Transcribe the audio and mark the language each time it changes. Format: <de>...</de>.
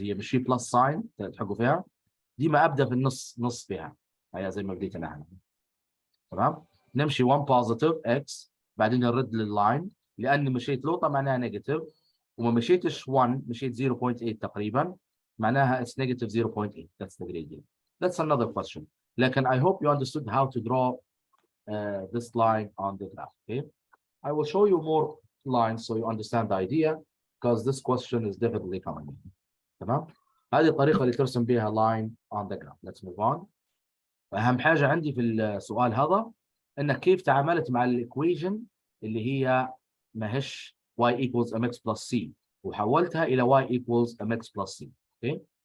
<ar>هي مش هي plus sign تحقوا فيها دي ما ابدا في النص نص فيها. هي زي ما بديت انا. تمام. نمشي 1 positive x بعدين نرد لللاين لاني مشيت لوطه معناها نيجاتيف وما مشيتش 1 مشيت 0.8 تقريبا معناها</ar> <en>it's negative 0.8. that's the gradient. That's another question.</en> <ar>لكن</ar> <en>I hope you understood how to draw this line on the graph. Okay. I will show you more lines so you understand the idea because this question is definitely coming.</en> <ar>تمام. هذه الطريقة اللي ترسم بها</ar> <en>line on the graph. Let's move on.</en> <ar>أهم حاجة عندي في السؤال هذا إنك كيف تعاملت مع الإيكويشن اللي هي ماهيش y equals mx plus c وحولتها إلى y equals mx plus c.</ar> <en>Okay.</en>